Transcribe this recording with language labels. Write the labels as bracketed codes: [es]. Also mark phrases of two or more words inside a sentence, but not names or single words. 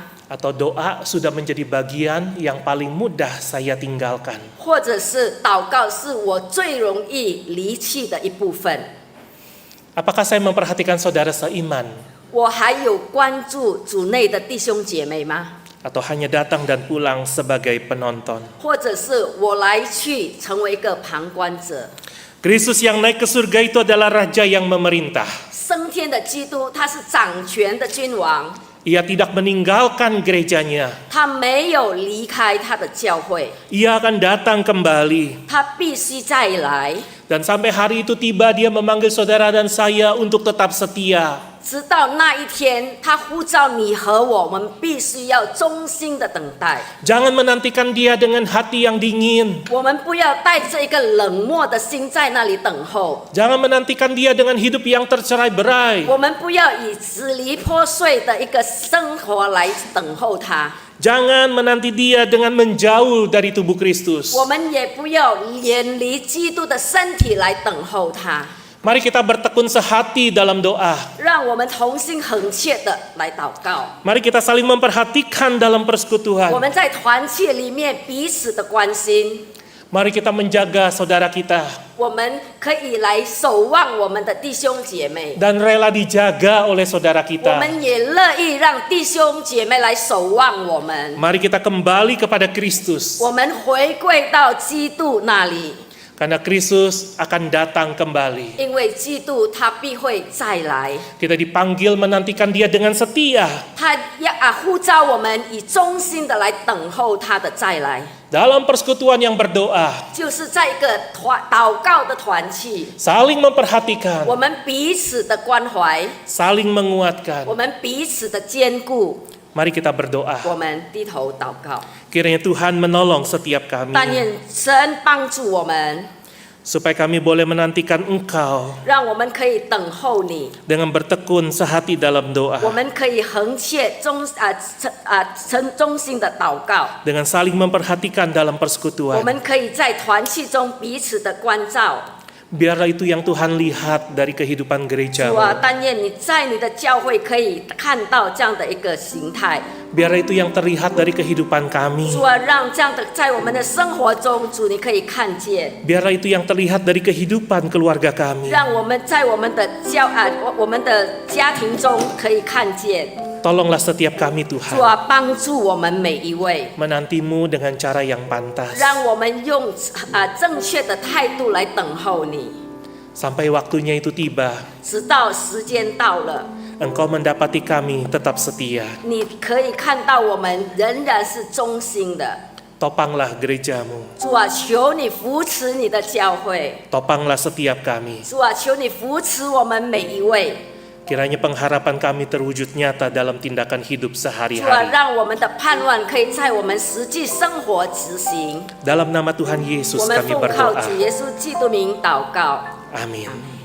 [id] atau doa sudah menjadi bagian yang paling mudah saya tinggalkan? [zh] 或者是祷告是我最容易离弃的一部分？ [id] Apakah saya memperhatikan saudara seiman [zh] 我还有关注主内的弟兄姐妹吗？ [id] atau hanya datang dan pulang sebagai penonton? [zh] 或者是我来去成为一个旁观者？ [id] Kristus yang naik ke surga itu adalah raja yang memerintah. [zh] 升天的基督，他是掌权的君王， [id] Ia tidak meninggalkan gerejanya. [zh] 他没有离开他的教会， [id] Ia akan datang kembali. [zh] 他必须再来， [id] Dan sampai hari itu tiba, dia memanggil saudara dan saya untuk tetap setia. [zh] 直到那一天，他呼召你和我们，必须要忠心的等待。 [id] Jangan menantikan dia dengan hati yang dingin. [zh] 我们不要带着一个冷漠的心在那里等候， [id] Jangan menantikan dia dengan hidup yang tercerai-berai. [zh] 我们不要以支离破碎的一个生活来等候他， [id] Jangan menanti dia dengan menjauh dari tubuh Kristus. [zh] 我们也不要远离基督的身体来等候他。 [id] Mari kita bertekun sehati dalam doa. [zh] 让我们同心恒切的来祷告。 [id] Mari kita saling memperhatikan dalam [zh] 我 [id] persekutuan. [zh] 们在团契里面彼此的关心， [id] Mari kita menjaga saudara kita [zh] 我们可以来守望我们的弟兄姐妹， [id] dan rela dijaga oleh saudara [zh] 我 [id] kita. [zh] 们也乐意让弟兄姐妹来守望我们。 [id] Mari kita kembali kepada Kristus. [zh] 我们回归到基督那里， [id] Karena Kristus akan datang kembali. [zh] 因为基督他必会再来， [id] Kita dipanggil menantikan Dia dengan setia. [zh] 他要呼召我们以忠心的来等候他的再来， [id] Dalam persekutuan yang berdoa, [zh] 就是在一个祷告的团契， [id] saling memperhatikan, [zh] 我们彼此的关怀， [id] saling menguatkan. [zh] 我们彼此的坚固， [id] Mari kita berdoa. [zh] 我们低头祷告， [id] Kiranya Tuhan menolong setiap kami, [zh] 但愿神帮助我们， [id] supaya kami boleh menantikan Engkau [zh] 让我们可以等候你， [id] dengan bertekun sehati dalam [zh] 我 [id] doa, [zh] 们可以恒切忠心的祷告， [id] dengan saling memperhatikan dalam [zh] 我 [id] persekutuan. [zh] 们可以在团契中彼此的关照。 [id] Biarlah itu yang Tuhan lihat dari kehidupan [zh] 主 [id] gereja. [zh] 啊，但愿你在你的教会可以看到这样的一个形态。 [id] Biarlah itu yang terlihat dari kehidupan kami. [zh] 主啊，让这样的在我们的生活中，主你可以看见， [id] Biarlah itu yang terlihat dari kehidupan keluarga kami. [zh] 让我们在我们的我们的家庭中可以看见。 [id] Tolonglah setiap kami [zh] 主 [id] Tuhan, [zh] 啊，帮助我们每一位， [id] menantimu dengan cara yang pantas. [zh] 让我们用正确的态度来等候你， [id] Sampai waktunya itu tiba, [zh] 直到时间到了， [id] Engkau mendapati kami tetap setia. [zh] 你可以看到我们仍然是忠心的。 [id] Topanglah gerejamu, [zh] 主啊，求你扶持你的教会。 [id] topanglah setiap kami. [zh] 主啊，求你扶持我们每一位。 [id] Kiranya pengharapan kami terwujud nyata dalam tindakan hidup [zh] 主啊， [id] sehari-hari. [zh] 让我们的盼望可以在我们实际生活执行。 [id] Dalam nama Tuhan Yesus [zh] 我们 [id] kami [zh] 奉靠 [id] berdoa. [zh] 主耶稣基督名祷告。 [id] Amin.